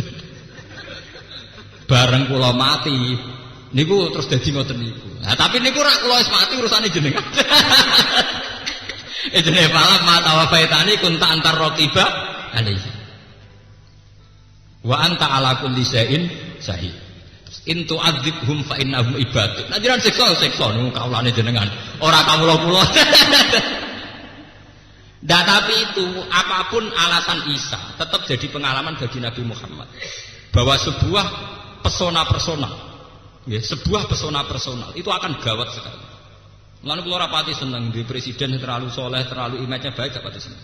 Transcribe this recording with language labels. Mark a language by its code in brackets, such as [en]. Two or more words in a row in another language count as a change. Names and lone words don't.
[jv] Bareng kula mati niku terus dadi ngoten niku. Nah, tapi niku rak kula wis mati urusane jenengan. [ar] Jenenge فلما توفيتني كنت أنت الرقيب عليه. وأنت على كل شيء شهيد. إن تعذبهم فإنهم عبادك. [jv] Nah jenengan siksa niku kawulane jenengan. Ora kawula-kula. [id] Nah, tapi itu apapun alasan Isa tetap jadi pengalaman bagi Nabi Muhammad bahwa sebuah pesona personal, ya, sebuah pesona personal itu akan gawat sekali. Lalu kalau rapati senang di presiden terlalu soleh, terlalu image-nya baik, rapati senang.